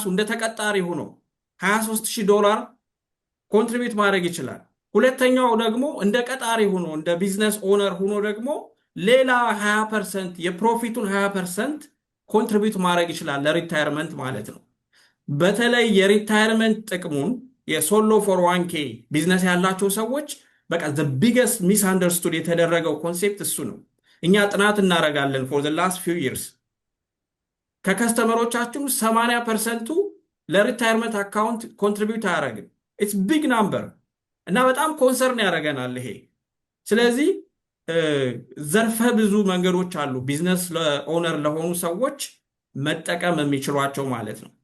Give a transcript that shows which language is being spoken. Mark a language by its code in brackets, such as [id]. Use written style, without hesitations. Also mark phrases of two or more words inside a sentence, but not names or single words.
[am] እንደ ተቀጣሪ ሆኖ $23,000 ኮንትሪቢዩት ማድረግ ይችላል። ሁለተኛው ደግሞ እንደ ቀጣሪ ሆኖ እንደ [en] business owner [am] ሆኖ ደግሞ ሌላ 20% የፕሮፊቱን 20% ኮንትሪቢዩት ማድረግ ይችላል ለሪታየርመንት ማለት ነው። በተለይ የሪታየርመንት ጥቅሙን የሶሎ 401k ቢዝነስ ያላቸው ሰዎች በቃ [en] the biggest misunderstood [am] የተደረገው ኮንሴፕት እሱ ነው። እኛ ጥናት እናደርጋለን [en] for the last few years [am] ከከስተመሮቻችን 80%ቱ ለሪታየርመንት አካውንት ኮንትሪቢዩት አያደርግም። [en] it's big number [am] እና በጣም ኮንሰርን ያደርገናል ይሄ። ስለዚህ ዘርፈ ብዙ መንገዶች አሉ [en] business owner [am] ለሆኑ ሰዎች መጠቀም የሚችሏቸው ማለት ነው።